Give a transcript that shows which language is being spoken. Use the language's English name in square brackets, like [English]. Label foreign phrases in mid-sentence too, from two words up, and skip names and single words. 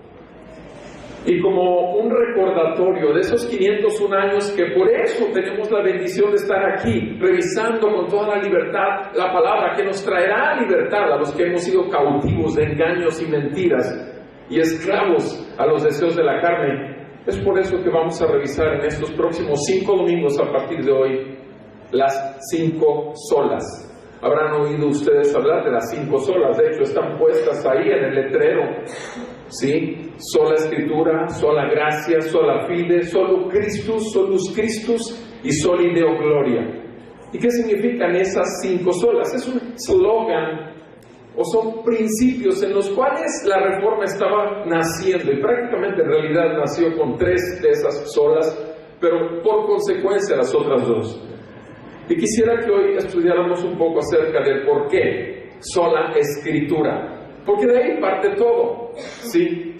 [Spanish] Y como un recordatorio de esos 501 años, que por eso tenemos la bendición de estar aquí, revisando con toda la libertad la palabra que nos traerá libertad a los que hemos sido cautivos de engaños y mentiras y esclavos a los deseos de la carne. Es por eso que vamos a revisar en estos próximos 5 domingos a partir de hoy las 5 solas. Habrán oído ustedes hablar de las 5 solas, de hecho están puestas ahí en el letrero, ¿sí? Sola Escritura, sola gracia, [Latin] sola fide, solo Christus, solus Christus y soli Deo gloria. [Spanish] ¿Y qué significan esas 5 solas? Es un slogan o son principios en los cuales la Reforma estaba naciendo, y prácticamente en realidad nació con 3 de esas solas, pero por consecuencia las otras 2. Y quisiera que hoy estudiáramos un poco acerca del por qué sola Escritura, porque de ahí parte todo, ¿sí?